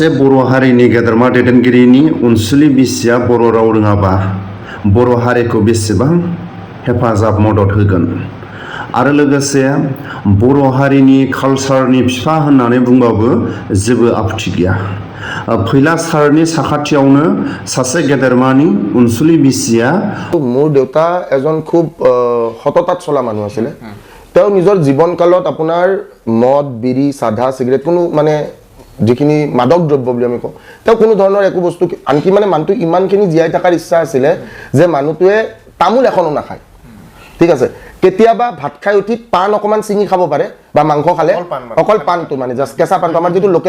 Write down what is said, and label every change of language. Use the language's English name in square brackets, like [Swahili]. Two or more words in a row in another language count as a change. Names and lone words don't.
[Bodo] बर' हारिनि गेदेरमा दैदेनगिरिनि अनसुलि बिसिया बर' राव रोङाबा बर' हारिखौ बेसेबां हेफाजाब मदद होगोन आरो लोगोसे बर' हारिनि कालचारनि बिफा होननानै बुंबाबो जेबो आपत्ति गैया फैला सारनि साखाथियावनो सासे गेदेरमानि अनसुलि बिसिया [Assamese] মোৰ দেউতা এজন খুব হততাত চলা মানুহ আছিলে তেওঁ নিজৰ জীৱনকালত আপোনাৰ মদ বিড়ি সাধা সিগাৰেট কোনো মানে যিখিনি মাদক দ্ৰব্য বুলি আমি কওঁ তেওঁ কোনো ধৰণৰ একো বস্তু আনকি মানে মানুহটো ইমানখিনি জীয়াই থকাৰ ইচ্ছা আছিলে যে মানুহটোৱে তামোল এখনো নাখায় ঠিক আছে কেতিয়াবা ভাত খাই উঠি পান অকমান চিঙি খাব পাৰে বা মাংস খালে অকল পানটো মানে জাস্ট কেঁচা পানটো আমাৰ যেটো লোকেল